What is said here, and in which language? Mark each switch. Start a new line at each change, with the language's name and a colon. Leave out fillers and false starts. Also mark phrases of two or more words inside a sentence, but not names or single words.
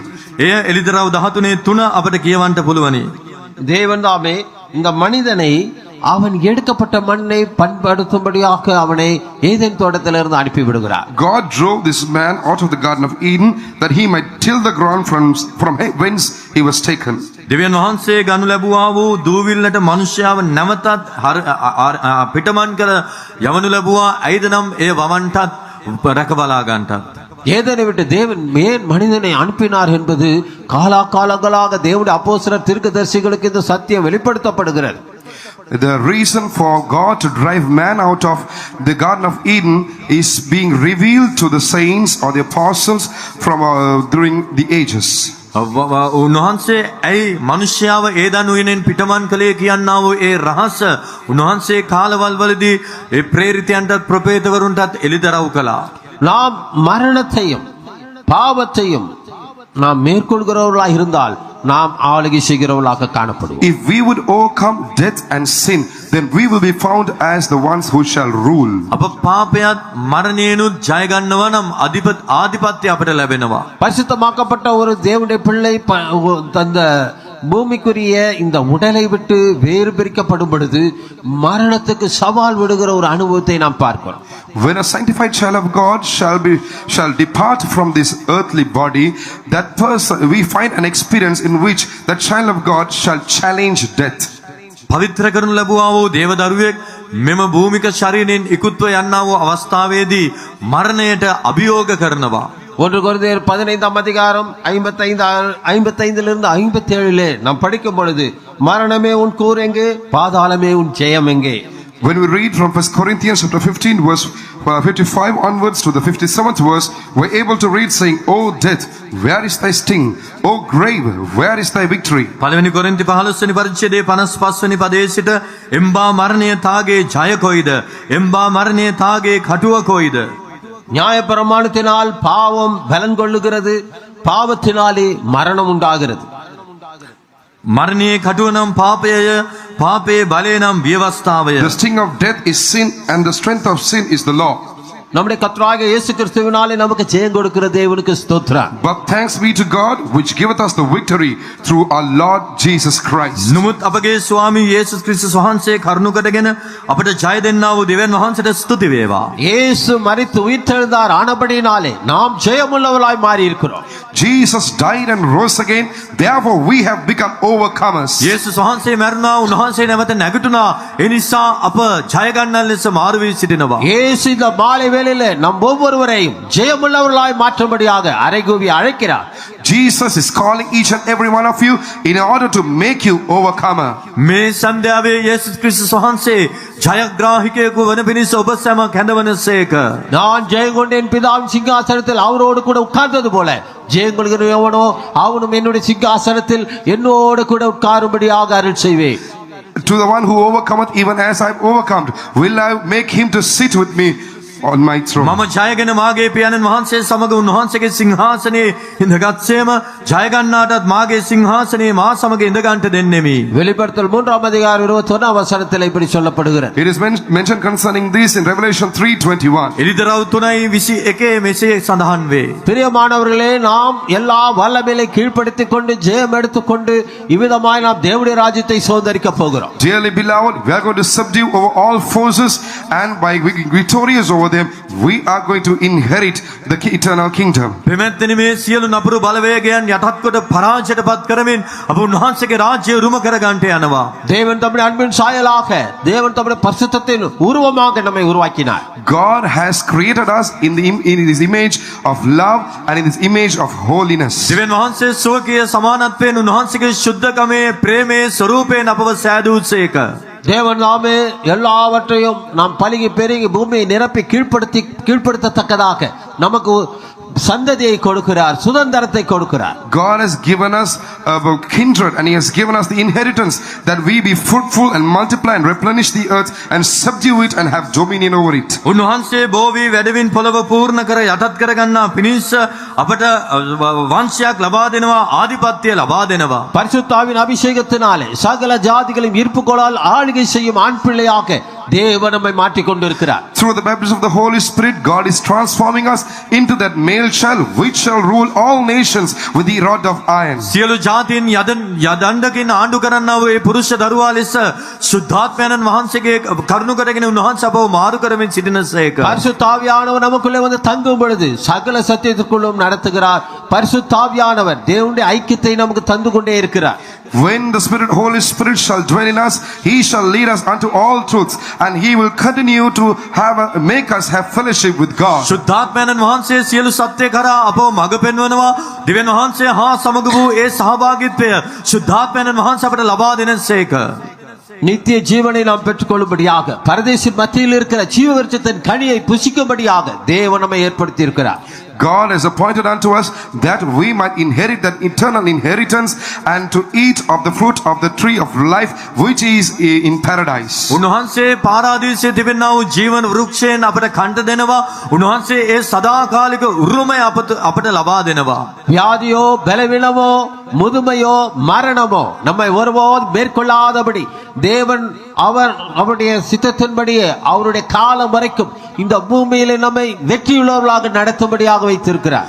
Sinhala: එය එලිදරව් 13:3 අපට කියවන්න පුළුවනි.
Tamil: தேவன் தாமே இந்த மனிதனை அவன் எடுக்கப்பட்ட மண்ணை பண்படுத்தும்படியாக அவனை ஏதேன் தோட்டத்திலிருந்து அனுப்பி விடுகிறார்.
English: God drove this man out of the Garden of Eden that he might till the ground from whence he was taken.
Sinhala: දෙවියන් වහන්සේ ගනු ලැබුවා වූ දූවිල්ලට මනුෂ්‍යයව නැවතත් පිටමන් කර යවනු ලැබුවා. ඇයිද නම් එය වවන්ටත් රැකබලා ගන්නටත්.
Tamil: ஏதேனை விட்டு தேவன் ஏன் மனிதனை அனுப்பினார் என்பது காலாகாலங்களாக தேவனுடைய அப்போஸ்தலர் தீர்க்கதரிசிகளுக்கு இந்த சத்தியம் வெளிப்படுத்தப்படுகிறது.
English: The reason for God to drive man out of the Garden of Eden is being revealed to the saints or the apostles from during the ages.
Sinhala: උන්වහන්සේ ඇයි මනුෂ්‍යයාව ඒදන් උයනෙන් පිටමන් කළේ කියන්නා වූ ඒ රහස උන්වහන්සේ කාලවල් වලදී ඒ ප්‍රේරිතයන්ටත් ප්‍රපේතවරුන්ටත් එළිදරව් කළා.
Tamil: நாம் மரணத்தையும் பாவத்தையும் நாம் மேற்கொள்கிறவர்களாக இருந்தால் நாம் ஆளுகை செய்கிறவர்களாக காணப்படுவோம்.
English: If we would overcome death and sin, then we will be found as the ones who shall rule.
Sinhala: අප පාපයත් මරණයනුත් ජය ගන්නවා නම් ආධිපත්‍ය අපට ලැබෙනවා.
Tamil: பரிசுத்தமாக்கப்பட்ட ஒரு தேவனுடைய பிள்ளை தந்த பூமிக்குரிய இந்த உடலை விட்டு வேறு பிரிக்கப்படும் பொழுது மரணத்துக்கு சவால் விடுகிற ஒரு அனுபவத்தை நாம் பார்க்கிறோம்.
English: When a sanctified child of God shall depart from this earthly body, that person we find an experience in which that child of God shall challenge death.
Sinhala: පවිත්‍ර කරනු ලැබුවා වූ දේවදරුවෙක් මෙම භූමික ශරීරයෙන් ඉක්ුත්ව යන්නා වූ අවස්ථාවේදී මරණයට අභියෝග කරනවා.
Tamil: 1 கொரிந்தியர் 15ஆம் அதிகாரம் 55 57 நாம் படிக்கும் பொழுது மரணமே உன் கூர் எங்கே, பாதாளமே உன் ஜெயம் எங்கே.
English: When we read from 1 Corinthians chapter 15 verse 55 onwards to the 57th verse, we're able to read saying, "O death, where is thy sting? O grave, where is thy victory?"
Sinhala: පළවෙනි කොරින්ති 15 වෙනි පරිච්ඡේදයේ 55 වෙනි පදයේ සිට එම්බා මරණය තාගේ ජය කොයිද, එම්බා මරණය තාගේ කටුව කොයිද.
Tamil: நியாயப்பிரமாணத்தினால் பாவம் பலன் கொள்ளுகிறது, பாவத்தினாலே மரணம் உண்டாகிறது.
Sinhala: මරණයේ කටුව නම් පාපයය, පාපයේ බලය නම් ව්‍යවස්ථාවය.
English: The sting of death is sin, and the strength of sin is the law.
Tamil: நம்முடைய கர்த்தராகிய இயேசு கிறிஸ்துவினாலே நமக்கு ஜெயம் கொடுக்கிற தேவனுக்கு ஸ்தோத்திரம்.
English: But thanks be to God which giveth us the victory through our Lord Jesus Christ.
Sinhala: නමුත් අපගේ ස්වාමී යේසුස් ක්‍රිස්තුස් වහන්සේ කරුණු කොටගෙන අපට ජය දෙන්නා වූ දෙවියන් වහන්සේට ස්තුති වේවා.
Tamil: இயேசு மரித்து உயிர்த்தெழுந்தார் ஆனபடியினாலே நாம் ஜெயமுள்ளவர்களாய் மாறி இருக்கிறோம்.
English: Jesus died and rose again, therefore we have become overcomers.
Sinhala: යේසුස් වහන්සේ මැරුණා, උන්වහන්සේ නැවත නැගිටුණා. ඒ නිසා අප ජය ගන්නන් ලෙස මාරු වී සිටිනවා.
Tamil: இயேசு இந்த மாலை வேளையிலே நம் ஒவ்வொருவரையும் ஜெயமுள்ளவர்களாய் மாற்றும்படியாக அறைகூவி அழைக்கிறார்.
English: Jesus is calling each and every one of you in order to make you overcomer.
Sinhala: මේ සන්ධ්‍යාවේ යේසුස් ක්‍රිස්තුස් වහන්සේ ජයග්‍රාහිකයෙකු වන පිණිස ඔබ සැම කැඳවනසේක.
Tamil: நான் ஜெயம் கொண்டேன் பிதாவின் சிங்காசனத்தில் அவரோடு கூட உட்கார்ந்தது போல ஜெயம் கொள்கிற எவனோ அவனும் என்னுடைய சிங்காசனத்தில் என்னோடு கூட உட்காரும்படியாக அருள் செய்வேன்.
English: To the one who overcometh, even as I have overcome, will I make him to sit with me on my throne.
Sinhala: මම ජයගෙන මාගේ පියාණන් වහන්සේ සමග උන්වහන්සේගේ සිංහාසනයේ ඉඳගත්සේම ජයගන්නාටත් මාගේ සිංහාසනයේ මා සමග ඉඳගන්ට දෙන්නෙමි.
Tamil: வெளிப்படுத்தல் 3:21 வசனத்தில் இப்படி சொல்லப்படுகிறது.
English: It is mentioned concerning this in Revelation 3:21.
Sinhala: එලිදරව් 3:21 මෙසේ සඳහන් වේ.
Tamil: பிரியமானவர்களே, நாம் எல்லா வல்லமையை கீழ்ப்படுத்திக் கொண்டு ஜெயம் எடுத்துக்கொண்டு இவ்விதமாய் நாம் தேவனுடைய ராஜ்யத்தை சுதந்தரிக்க போகிறோம்.
English: Dearly beloved, we are going to subdue over all forces, and by being victorious over them, we are going to inherit the eternal kingdom.
Sinhala: ප්‍රමෙත්තනි මේ සියලු නපුරු බලවේගයන් යටත් කොට පරාජයටපත් කරමින් අප උන්වහන්සේගේ රාජ්‍යය උරුම කරගන්නට යනවා.
Tamil: தேவன் தம்முடைய அன்பின் சாயலாக, தேவன் தம்முடைய பரிசுத்தத்தின் உருவமாக நம்மை உருவாக்கினார்.
English: God has created us in his image of love and in his image of holiness.
Sinhala: දෙවියන් වහන්සේ සුවකීය සමානත්වයෙන් උන්වහන්සේගේ ශුද්ධකමේ ප්‍රේමයේ ස්වරූපයෙන් අපව සෑදූසේක.
Tamil: தேவன் நாமே எல்லாவற்றையும் நாம் பலுகி பெருகி பூமியை நிரப்பி கீழ்ப்படுத்தத்தக்கதாக நமக்கு சந்ததியை கொடுக்கிறார், சுதந்திரத்தை கொடுக்கிறார்.
English: God has given us a kindred, and he has given us the inheritance that we be fruitful and multiply and replenish the earth and subdue it and have dominion over it.
Sinhala: උන්වහන්සේ බෝවි වැඩවින් පොළව පූර්ණ කර යටත් කරගන්නා පිණිස අපට වංශයක් ලබා දෙනවා, ආධිපත්‍ය ලබා දෙනවා.
Tamil: பரிசுத்தாவின் அபிஷேகத்தினாலே சகல ஜாதிகளையும் ஈர்ப்புகளால் ஆளுகை செய்யும் ஆண் பிள்ளையாக தேவன் நம்மை மாற்றிக் கொண்டிருக்கிறார்.
English: Through the baptism of the Holy Spirit, God is transforming us into that male child which shall rule all nations with the rod of iron.
Sinhala: සියලු ජාතීන් යදණ්ඩකින් ආණ්ඩු කරන්නා වූ ඒ පුරුෂ දරුවා ලෙස සුද්ධාත්මයන්න් වහන්සේගේ කරුණ කරගෙන උන්වහන්සේ අපව මාරු කරමින් සිටිනසේක.
Tamil: பரிசுத்தாவியானவர் நமக்குள்ளே வந்து தங்கும் பொழுது சகல சத்தியத்திற்குள்ளும் நடத்துகிறார். பரிசுத்தாவியானவர் தேவனுடைய ஐக்கியத்தை நமக்கு தந்து கொண்டே இருக்கிறார்.
English: When the Holy Spirit shall dwell in us, he shall lead us unto all truths, and he will continue to make us have fellowship with God.
Sinhala: සුද්ධාත්මයන්න් වහන්සේ සියලු සත්‍ය කරා අපව මඟ පෙන්වනවා. දෙවියන් වහන්සේ හා සමග වූ ඒ සහභාගීත්වය සුද්ධාත්මයන්න් වහන්සේ අපට ලබා දෙනසේක.
Tamil: நித்திய ஜீவனை நாம் பெற்றுக்கொள்ளும்படியாக, பரதேசின் மத்தியில் இருக்கிற ஜீவ விருட்சத்தின் கனியை புசிக்கும்படியாக தேவன் நம்மை ஏற்படுத்தி இருக்கிறார்.
English: God has appointed unto us that we might inherit that eternal inheritance and to eat of the fruit of the tree of life which is in paradise.
Sinhala: උන්වහන්සේ පාරාදීසයේ තිබෙනා වූ ජීවන වෘක්ෂයෙන් අපට කන්ට දෙනවා. උන්වහන්සේ ඒ සදාකාලික උරුමය අපට ලබා දෙනවා.
Tamil: வியாதியோ பலவீனமோ முதுமையோ மரணமோ நம்மை ஒருபோதும் மேற்கொள்ளாதபடி தேவன் அவருடைய சித்தத்தின்படியே அவருடைய காலம் வரைக்கும் இந்த பூமியிலே நம்மை வெற்றியுள்ளவர்களாக நடத்தும்படியாக வைத்திருக்கிறார்.